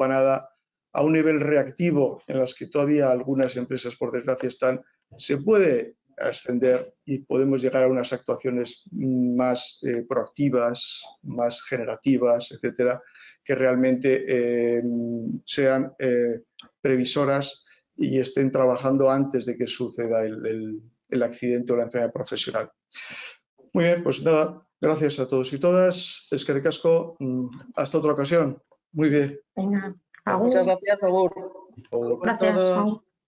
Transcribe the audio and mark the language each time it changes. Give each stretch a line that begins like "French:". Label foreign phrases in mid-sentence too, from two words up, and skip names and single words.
Spanish: nada, a un nivel reactivo en las que todavía algunas empresas, por desgracia, están, se puede ascender y podemos llegar a unas actuaciones más proactivas, más generativas, etcétera, que realmente sean previsoras y estén trabajando antes de que suceda el accidente o la enfermedad profesional. Muy bien, pues nada, gracias a todos y todas.
Basque: Eskerrik asko,
Spanish: hasta otra ocasión. Muy bien. Venga, Muchas gracias, Agur. Agur. Gracias. Todos.